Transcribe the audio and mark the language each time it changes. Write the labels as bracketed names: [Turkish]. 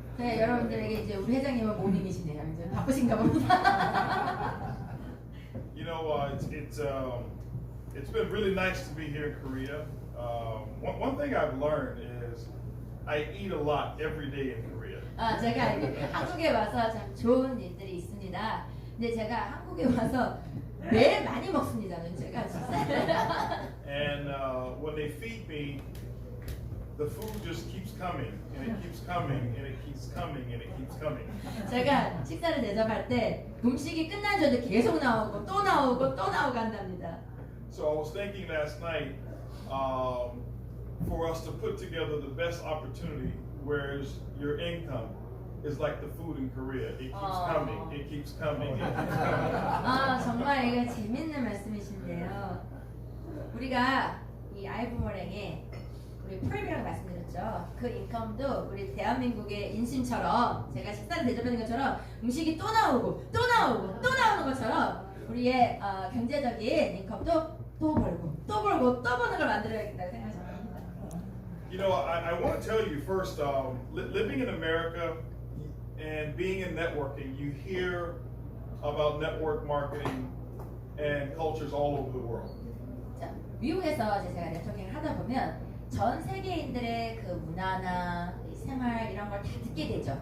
[Korean] 네, 여러분들에게 이제 우리 회장님은 모닝이시네요. 이제 바쁘신가 봅니다. [English] You know, it's been really nice to be here in Korea. One thing I've learned is I eat a lot every day in Korea. [Korean] 제가 한국에 와서 참 좋은 일들이 있습니다. 근데 제가 한국에 와서 매일 많이 먹습니다. 제가 진짜. [English] And when they feed me, the food just keeps coming, and it keeps coming, and it keeps coming, and it keeps coming. [Korean] 제가 식사를 대접할 때 음식이 끝난 줄 알고 계속 나오고 또 나오고 또 나오고 한답니다. [English] So I was thinking last night for us to put together the best opportunity, whereas your income is like the food in Korea. It keeps coming, it keeps coming, it keeps coming. [Korean] 정말 이거 재밌는 말씀이신데요. 우리가 이 아이부메랑에 우리 프레미라고 말씀드렸죠. 그 인컴도 우리 대한민국의 인심처럼 제가 식사를 대접하는 것처럼 음식이 또 나오고 또 나오고 또 나오는 것처럼 우리의 경제적인 인컴도 또 벌고 또 벌고 또 버는 걸 만들어야겠다고 생각합니다. [English] You know, I want to tell you first, living in America and being in networking, you hear about network marketing and cultures all over the world. [Korean] 자, 미국에서 제가 네트워킹을 하다 보면 전 세계인들의 그 문화나 생활 이런 걸 다 듣게 되죠.